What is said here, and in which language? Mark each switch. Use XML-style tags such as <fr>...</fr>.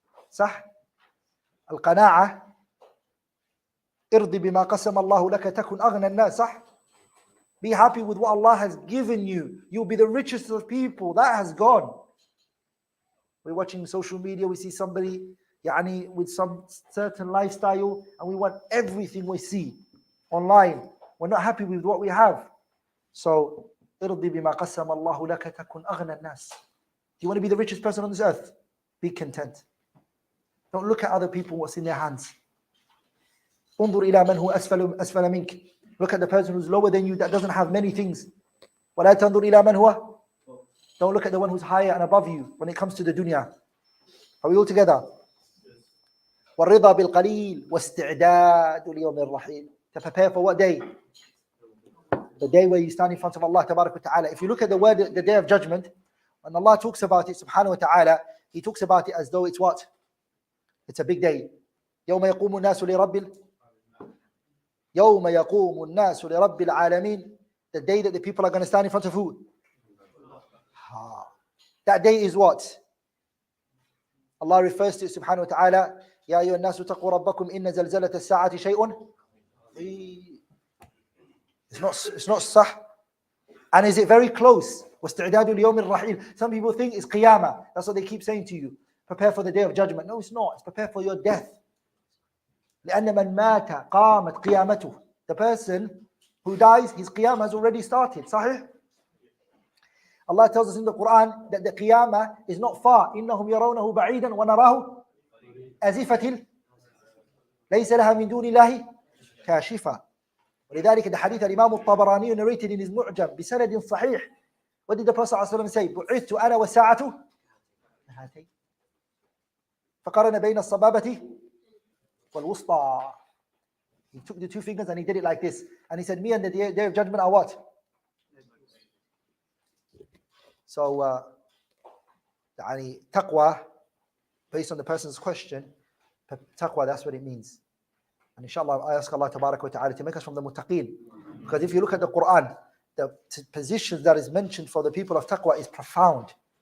<ar>صح؟ القناعة ارضي بما قسم الله لك تكن أغنى الناس. صح?</ar> <en>Be happy with what Allah has given you. You'll be the richest of people. That has gone. We're watching social media, we see somebody with some certain lifestyle and we want everything we see online. We're not happy with what we have. So,</en> <ar>ارضي بما قسم الله لك تكن أغنى الناس.</ar> <en>Do you want to be the richest person on this earth? Be content. Don't look at other people, what's in their hands.</en> <ar>انظر إلى من هو أسفل منك.</ar> <en>Look at the person who's lower than you that doesn't have many things.</en> <ar>ولا تنظر إلى من هو.</ar> <en>Don't look at the one who's higher and above you when it comes to the dunya. Are we all together?</en> <ar>والرضا بالقليل واستعداد اليوم الرحيل.</ar> <en>To prepare for what day? The day where you stand in front of Allah Tabarak wa Ta'ala. If you look at the word, the day of judgment, when Allah talks about it, subhanahu wa ta'ala, He talks about it as though it's what? It's a big day.</en> <ar>يوم يقوم الناس لرب العالمين.</ar> <en>The day that the people are going to stand in front of who? That day is what? Allah refers to it subhanahu wa ta'ala.</en> <ar>يا أيها الناس اتقوا ربكم إن زلزلة الساعة شيء.</ar> <en>It's not sah. And is it very close?</en> <ar>واستعداد اليوم الرحيل.</ar> <en>Some people think it's qiyamah. That's what they keep saying to you. Prepare for the day of judgment. No, it's not. It's prepare for your death.</en> <ar>لأن من مات قامت قيامته.</ar> <en>The person who dies, his qiyamah has already started. Sahih? Allah tells us in the Quran that the qiyamah is not far.</en> <ar>إنهم يرونه بعيدا ونراه أزفة ليس لها من دون الله كاشفة. ولذلك</ar> <en>the hadith</en> <ar>الإمام الطبراني</ar> <en>narrated in his</en> <ar>معجم بسند صحيح.</ar> <en>What did the Prophet ﷺ say?</en> <ar>بعثت أنا والساعة هاتين. فقرن بين الصبابة والوسطى.</ar> <en>He took the two fingers and he did it like this. And he said, me and the day of judgment are what? So, taqwa, based on the person's question, taqwa, that's what it means. And inshallah, I ask Allah Tabarak wa Ta'ala to make us from the muttaqeen. Because if you look at the Quran, the position that is mentioned for the people of taqwa is profound.</en>